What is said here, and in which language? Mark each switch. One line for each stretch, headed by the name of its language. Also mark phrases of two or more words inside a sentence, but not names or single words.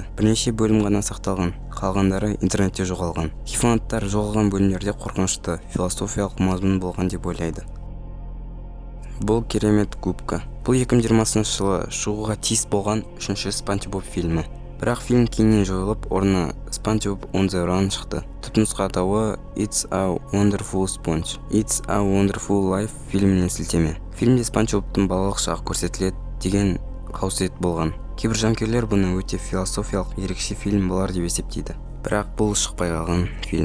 Kazakh: Бірнеше бөлім ғана сақталған, қалғандары интернетте жоғалған. Фанаттар жоғалған бөлімдерде қорқынышты, философиялық мазмұн болған деп ойлайды. Бұл керемет губка. Бұл 2020 жылы шығуға тиіс болған 3-ші Спанч Боб фильмі. Бірақ фильм кейіннен жойылып, орнына Спанч Боб on the Run шықты. Түпнұсқа атауы It's a Wonderful Sponge. It's a Wonderful Life фильміне сілтеме. Фильмде Спанч Бобтың балалық шағы көрсетіледі деген қауесет болған. Кейбір жанкүйерлер бұны өте философиялық ерекше фильм болар деп есептейді. Бірақ бұл шықпай қалған фильм.